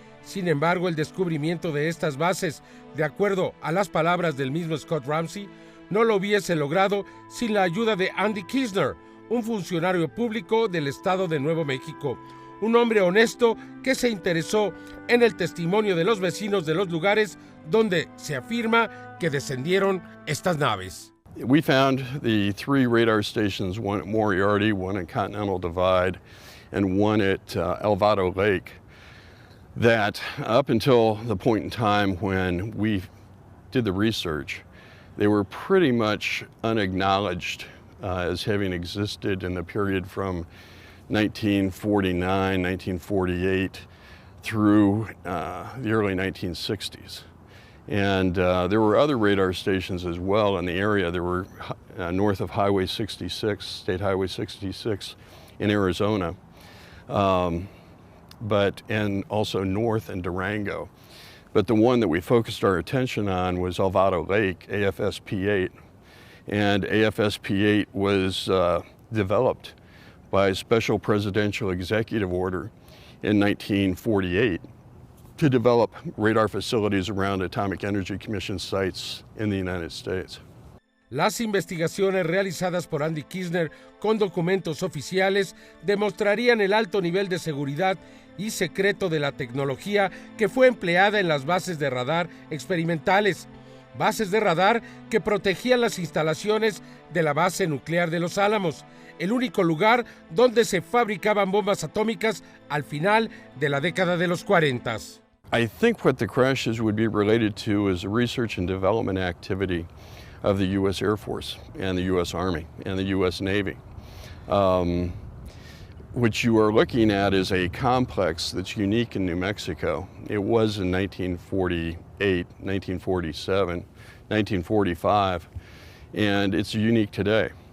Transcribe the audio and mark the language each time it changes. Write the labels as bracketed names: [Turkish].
[Spanish] Sin embargo, el descubrimiento de estas bases, de acuerdo a las palabras del mismo Scott Ramsey, no lo hubiese logrado sin la ayuda de Andy Kisner, un funcionario público del estado de Nuevo México, un hombre honesto que se interesó en el testimonio de los vecinos de los lugares donde se afirma que descendieron estas naves. [English] We found the 3 radar stations, one at Moriarty, one at Continental Divide, and one at Elvado Lake, that up until the point in time when we did the research, they were pretty much unacknowledged as having existed in the period from 1949, 1948 through the early 1960s. And there were other radar stations as well in the area. There were north of Highway 66, State Highway 66 in Arizona, and also north in Durango. But the one that we focused our attention on was Elvado Lake, AFSP-8. And AFSP-8 was developed by a special presidential executive order in 1948 to develop radar facilities around Atomic Energy Commission sites in the United States. [Spanish] Las investigaciones realizadas por Andy Kisner con documentos oficiales demostrarían el alto nivel de seguridad y secreto de la tecnología que fue empleada en las bases de radar experimentales, bases de radar que protegían las instalaciones de la base nuclear de Los Álamos, el único lugar donde se fabricaban bombas atómicas al final de la década de los 40. [English] I think what the crashes would be related to is the research and development activity of the U.S. Air Force and the U.S. Army and the U.S. Navy. What you are looking at is a complex that's unique in New Mexico. It was in 1948, 1947, 1945, and it's unique today.